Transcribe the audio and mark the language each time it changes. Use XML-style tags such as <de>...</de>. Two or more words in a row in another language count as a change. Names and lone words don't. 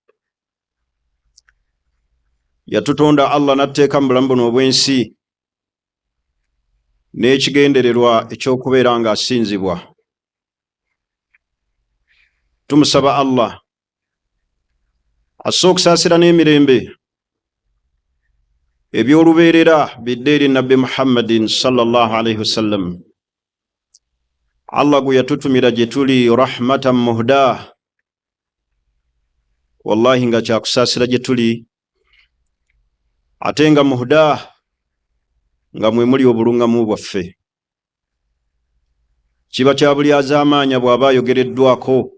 <lg>Yatutonda Allah n'atteeka mu bulamu buno obw'ensi n'ekigendererwa ekyokubeera nga asinzibwa. Tumusaba Allah asse okusaasira n'emirembe eby'olubeerera bidde eri Nabbi Muhammadin</lg> <ar>صلى الله عليه وسلم.</ar> <lg>Allah gwe yatutumira gye tuli</lg> <ar>رحمة مهداة,</ar> <lg>wallahi nga kyakusaasira gye tuli, ate nga muhda, nga mwe muli obulungamu bwaffe. Kiba kya buli azaamaanya bw'aba ayogereddwako.</lg>